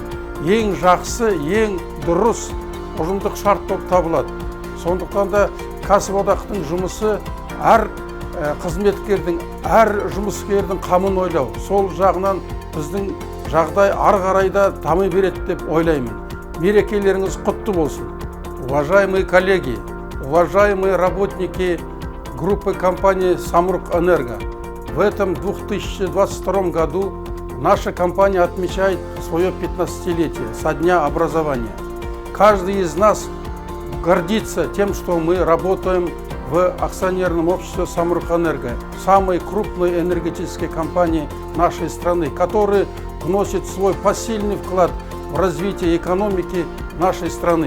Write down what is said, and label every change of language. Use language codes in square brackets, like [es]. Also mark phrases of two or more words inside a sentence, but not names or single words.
[kk] Ең жақсы, ең дұрыс ұжымдық шарт болып табылады. Сондықтан да кәсіподақтың жұмысы әр қызметкердің, әр жұмыскердің қамын ойлау. Сол жағынан біздің жағдай ары қарайда дами береді деп ойлаймын. Мерекелеріңіз құтты болсын. [ru] Уважаемые коллеги, уважаемые работники группы компании Самұрық-Энерго, в этом 2022 году наша компания отмечает свое 15-летие со дня образования. Каждый из нас гордится тем, что мы работаем в акционерном обществе Самұрық-Энерго, самой крупной энергетической компании нашей страны, которая вносит свой посильный вклад в развитие экономики нашей страны.